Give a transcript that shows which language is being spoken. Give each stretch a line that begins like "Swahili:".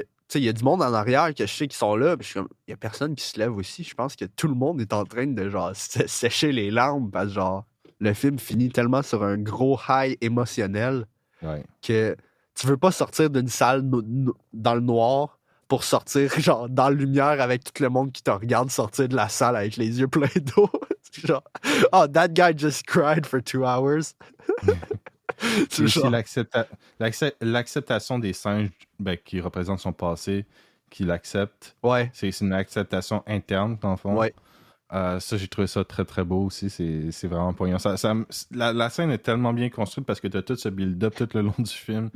French: Tu sais, il y a du monde en arrière que je sais qui sont là, puis je suis comme, il y a personne qui se lève aussi. Je pense que tout le monde est en train de, genre, sécher les larmes parce que, genre, le film finit tellement sur un gros high émotionnel que tu veux pas sortir d'une salle dans le noir pour sortir, genre, dans la lumière avec tout le monde qui te regarde sortir de la salle avec les yeux pleins d'eau.
English: Genre, oh, that guy just cried for 2 hours.
French: C'est aussi l'acceptation des singes qui représentent son passé, qu'il accepte. Ouais. C'est une acceptation interne, dans le fond. Ouais. Ça, j'ai trouvé ça très, très beau aussi. C'est vraiment poignant. La scène est tellement bien construite parce que tu as tout ce build-up tout le long du film.